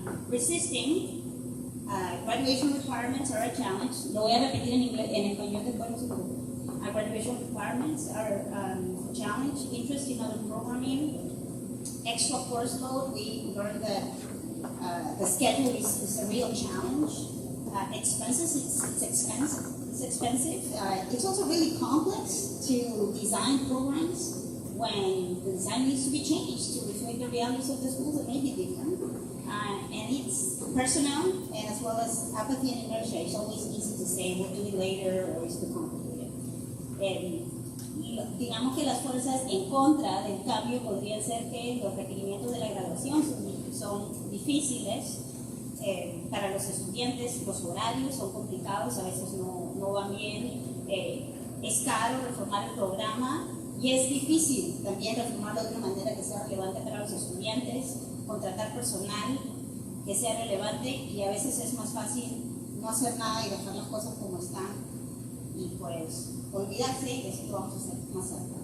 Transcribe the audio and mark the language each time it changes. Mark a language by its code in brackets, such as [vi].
[en] Resisting graduation requirements are a challenge. [es] Lo voy a repetir en inglés, en español después no se preocupe. [en] Our graduation requirements are a challenge, interest in other programming, extra course load. We learned that the schedule is a real challenge. Expenses, it's expensive. It's also really complex to design programs when the design needs to be changed to reflect the realities of the schools that may be different. And it's personnel, and as well as apathy and inertia. It's always easy to say, we'll do it later, or it's too complicated. [es] Digamos que las fuerzas en contra del cambio podrían ser que los requerimientos de la graduación son difíciles para los estudiantes, los horarios son complicados, a veces no van bien, es caro reformar el programa y es difícil también reformarlo de una manera que sea relevante para los estudiantes, contratar personal que sea relevante, y a veces es más fácil no hacer nada y dejar las cosas como están y pues olvidarse y decir que vamos a hacer más adelante.